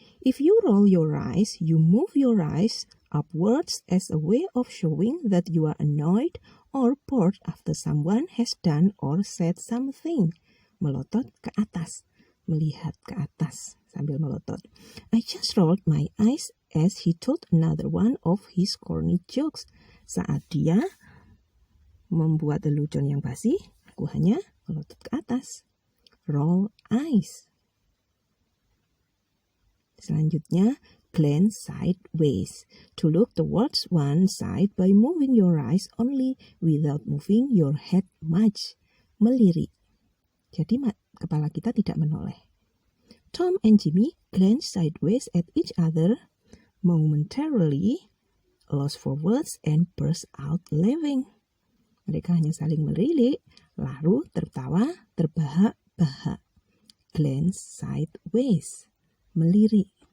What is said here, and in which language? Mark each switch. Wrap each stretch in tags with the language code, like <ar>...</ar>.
<en>If you roll your eyes, you move your eyes upwards as a way of showing that you are annoyed or bored after someone has done or said something.</en> <id>Melotot ke atas, melihat ke atas sambil melotot.</id> <en>I just rolled my eyes as he told another one of his corny jokes.</en> <id>Saat dia membuat lelucon yang basi, aku hanya melotot ke atas.</id> <en>Roll eyes. Selanjutnya, glance sideways. To look towards one side by moving your eyes only without moving your head much.</en> <id>Melirik. Jadi kepala kita tidak menoleh.</id> <en>Tom and Jimmy glanced sideways at each other momentarily, lost for words and burst out laughing.</en> <id>Mereka hanya saling melirik, lalu tertawa terbahak-bahak.</id> <en>Glance sideways. Melirik.</en>